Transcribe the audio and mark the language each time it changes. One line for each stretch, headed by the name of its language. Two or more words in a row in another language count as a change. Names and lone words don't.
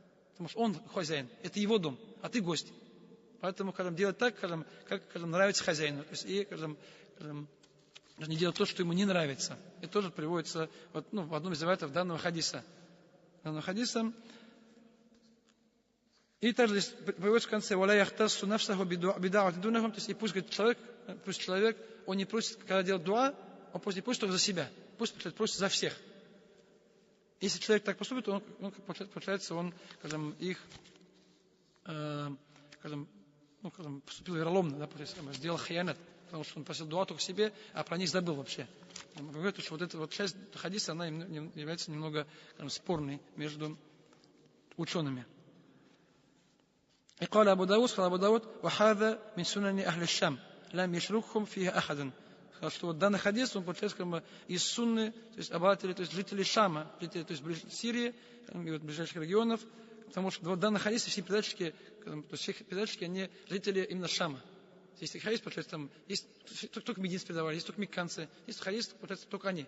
Russian: Потому что он хозяин, это его дом, а ты гость. Поэтому, скажем, делать так, скажем, как, скажем, нравится хозяину. То есть, и, скажем, не делать то, что ему не нравится. Это тоже приводится вот, в одном из риваятов данного хадиса. И также здесь приводится в конце:
Arabic: «ولا يختص نفسه بدعوة دونهم».
Russian: То есть, и пусть, говорит, человек, он не просит, когда делает дуа, он не просит только за себя, пусть просит за всех. Если человек так поступит, он получается, он, скажем, поступил вероломно, да, сделал хиянат, потому что он просил дуа только себе, а про них забыл вообще. Говорят, что вот эта вот часть хадиса, она является немного, скажем, спорной между учеными.
Arabic: И قال Абу Дауд, وهذا من سنن أهل الشام لم يشركهم فيها أحد.
Russian: Что вот данный хадис, он получается как бы из сунны, то есть обыватели, то есть жители Шама, жители, то есть Сирии и вот ближайших регионов, потому что вот данный хадис, все передатчики, то есть все передатчики, они жители именно Шама. Есть хадис, получается, там есть только мединцы передавали, есть только мекканцы, есть хадис, получается, только они.